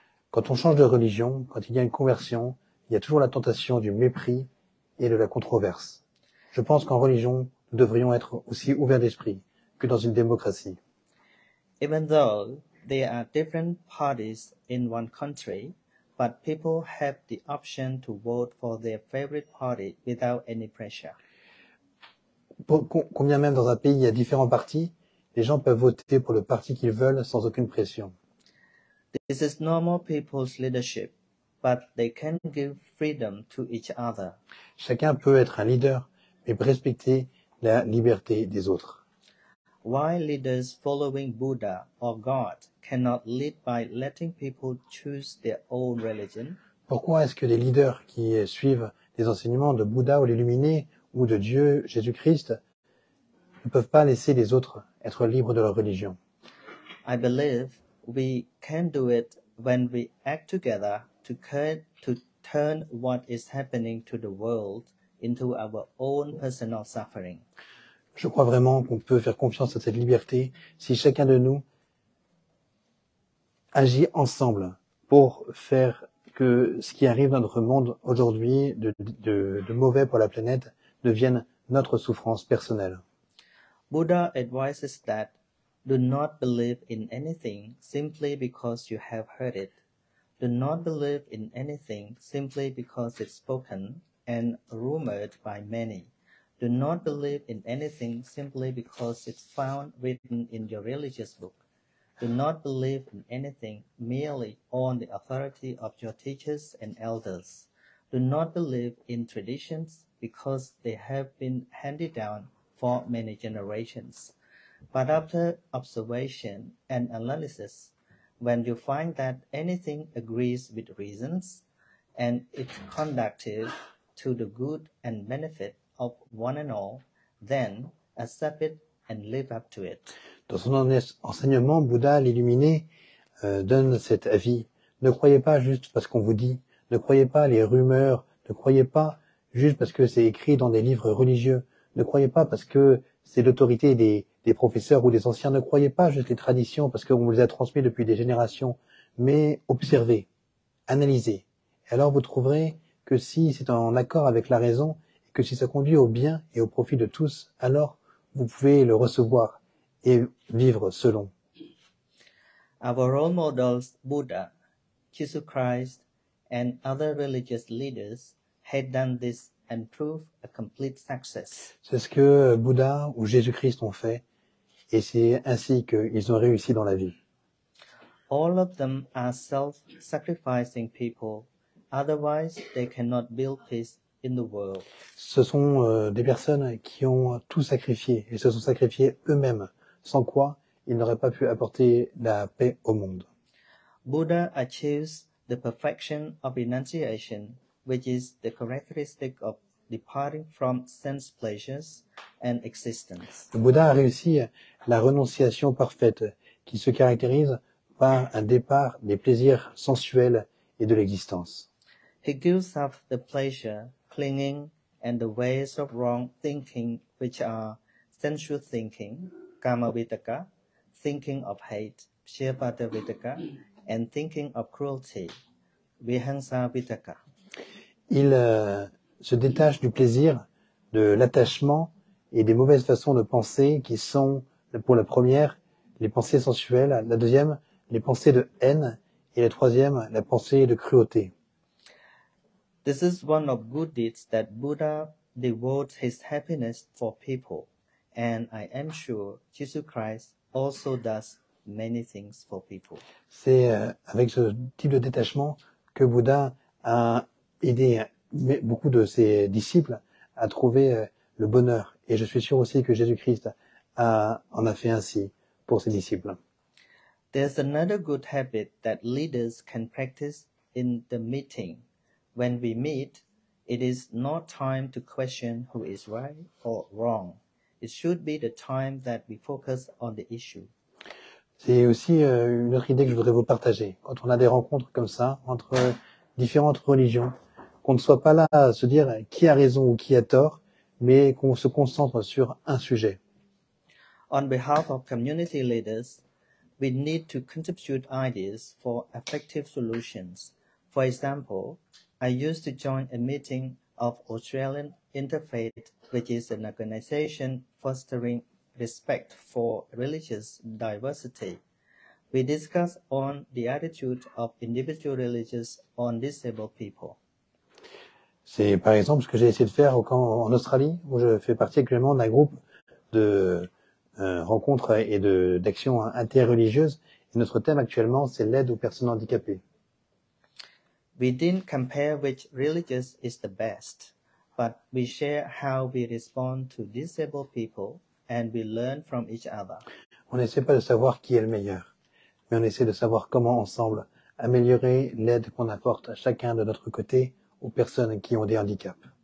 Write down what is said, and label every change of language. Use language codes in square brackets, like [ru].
[fr] Quand on change de religion, quand il y a une conversion, il y a toujours la tentation du mépris et de la controverse. Je pense qu'en religion, nous devrions être aussi ouverts d'esprit que dans une démocratie. [en] Even though there are different parties in one country, but people have the option to vote for their favorite party without any pressure. [fr] Combien même dans un pays il y a différents partis, les gens peuvent voter pour le parti qu'ils veulent sans aucune pression. [en] This is normal people's leadership, but they can give freedom to each other. [fr] Chacun peut être un leader, mais respecter la liberté des autres. [en] Why leaders following Buddha or God cannot lead by letting people choose their own religion? [fr] Pourquoi est-ce que les leaders qui suivent les enseignements de Bouddha ou l'illuminé ou de Dieu, Jésus-Christ, ne peuvent pas laisser les autres être libres de leur religion? [en] I believe we can do it when we act together to turn what is happening to the world into our own personal suffering. [fr] Je crois vraiment qu'on peut faire confiance à cette liberté si chacun de nous agit ensemble pour faire que ce qui arrive dans notre monde aujourd'hui de mauvais pour la planète devienne notre souffrance personnelle. [en] Buddha advises that do not believe in anything simply because you have heard it. Do not believe in anything simply because it's spoken and rumored by many. Do not believe in anything simply because it's found written in your religious book. Do not believe in anything merely on the authority of your teachers and elders. Do not believe in traditions because they have been handed down for many generations. But after observation and analysis, when you find that anything agrees with reasons and it's conducive to the good and benefit of one and all, then accept it and live up to it. [fr] Dans son enseignement, Bouddha, l'illuminé, donne cet avis. Ne croyez pas juste parce qu'on vous dit, ne croyez pas les rumeurs, ne croyez pas juste parce que c'est écrit dans des livres religieux, ne croyez pas parce que c'est l'autorité des professeurs ou des anciens, ne croyez pas juste les traditions parce qu'on vous les a transmis depuis des générations, mais observez, analysez. Et alors vous trouverez que si c'est en accord avec la raison, et que si ça conduit au bien et au profit de tous, alors vous pouvez le recevoir et vivre selon. [en] Our role models, Buddha, Jesus Christ, and other religious leaders had done this and proved a complete success. [fr] C'est ce que Bouddha ou Jésus-Christ ont fait, et c'est ainsi qu'ils ont réussi dans la vie. [en] All of them are self-sacrificing people, otherwise they cannot build peace in the world. [fr] Ce sont des personnes qui ont tout sacrifié, et se sont sacrifiés eux-mêmes, sans quoi il n'aurait pas pu apporter la paix au monde. [en] Buddha achieves the perfection of renunciation, which is the characteristic of departing from sense pleasures and existence. [fr] Le Bouddha a réussi la renonciation parfaite qui se caractérise par un départ des plaisirs sensuels et de l'existence. [en] He gives up the pleasure, clinging, and the ways of wrong thinking, which are sensual thinking, kama vitaka, thinking of hate, pshiyapata vitaka, and thinking of cruelty, vihansa vitaka. [fr] Il se détache du plaisir, de l'attachement et des mauvaises façons de penser qui sont, pour la première, les pensées sensuelles, la deuxième, les pensées de haine, et la troisième, la pensée de cruauté. [en] This is one of good deeds that Buddha devotes his happiness for people, and I am sure Jesus Christ also does many things for people. [fr] C'est avec ce type de détachement que Bouddha a aidé beaucoup de ses disciples à trouver le bonheur. Et je suis sûr aussi que Jésus-Christ en a fait ainsi pour ses disciples. [en] There's another good habit that leaders can practice in the meeting. When we meet, it is not time to question who is right or wrong. It should be the time that we focus on the issue. [fr] C'est aussi une autre idée que je voudrais vous partager. Quand on a des rencontres comme ça, entre différentes religions, qu'on ne soit pas là à se dire qui a raison ou qui a tort, mais qu'on se concentre sur un sujet. [en] On behalf of community leaders, we need to contribute ideas for effective solutions. For example, I used to join a meeting of Australian Interfaith, which is an organization fostering respect for religious diversity. We discussed on the attitude of individual religions on disabled people. [fr] C'est par exemple ce que j'ai essayé de faire en Australie, où je fais partie actuellement d'un groupe de rencontres et d'actions interreligieuses. Et notre thème actuellement, c'est l'aide aux personnes handicapées. [en] We didn't compare which religion is the best, but we share how we respond to disabled people and we learn from each other. [fr] On n'essaie pas de savoir qui est le meilleur, mais on essaie de savoir comment ensemble améliorer l'aide qu'on apporte à chacun de notre côté aux personnes qui ont des handicaps.